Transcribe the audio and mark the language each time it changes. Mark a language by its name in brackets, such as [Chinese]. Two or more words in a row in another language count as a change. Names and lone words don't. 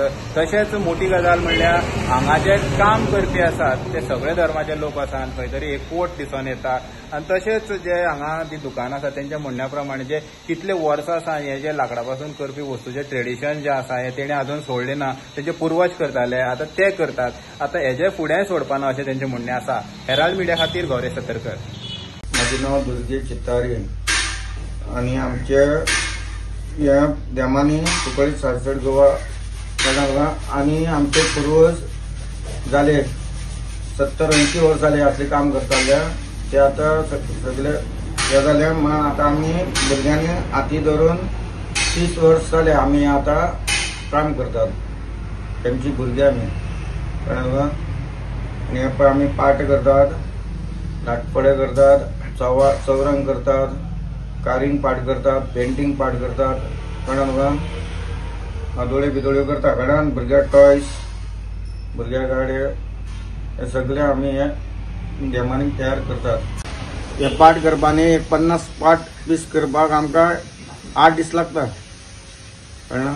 [Konkani] तशेंच मोठी गजाल म्हणल्यार हांगा जे काम करपी आसात ते सगळे धर्माचे लोक आसात खंय तरी एकवट दिसून येता आनी तशेंच जे हांगा ती दुकान आसा तेंच्या म्हणण्या प्रमाणे जे कितले वर्सां आसा हे जे लाकडा पासून करपी वस्तूचे ट्रेडिशन जे आसा हे तेणे अजून सोडले ना. तेंचे पुर्वज करताले आतां ते करतात. आतां हेजे फुडेंय सोडपाना अशें तेंचें म्हणणें आसा. हेराल्ड मिडिया खातीर गौरेश सतरकर. [Marathi] माझे नाव दुर्गे चित्तारी आणि आमचे या देमानी कुंकळे सासवड गोवा आणि आमचे पूर्वज झाले 70-80 वर्ष झाले असले काम करताले ते आता सगळे हे झाले. मग आता आम्ही भुरग्यांनी हाती धरून 30 वर्ष झाले आम्ही आता काम करतात. त्यांची भुरगी आम्ही आणि आम्ही पाठ करतात, लाटपडे करतात, चौरंग करतात, कारिंग पाठ करतात, पेंटिंग पाठ करतात, [Konkani] कळ्ळें. [Marathi] आदोळे बिदोळे करतात कळ्ळें. भुरग्या टॉयस भुरग्या गाडे हे सगळे आम्ही हे देमानी तयार करतात. [Konkani] हे पाठ करपानी 50 पाठ पीस करपाक आमकां 8 दीस लागतात कळ्ळें.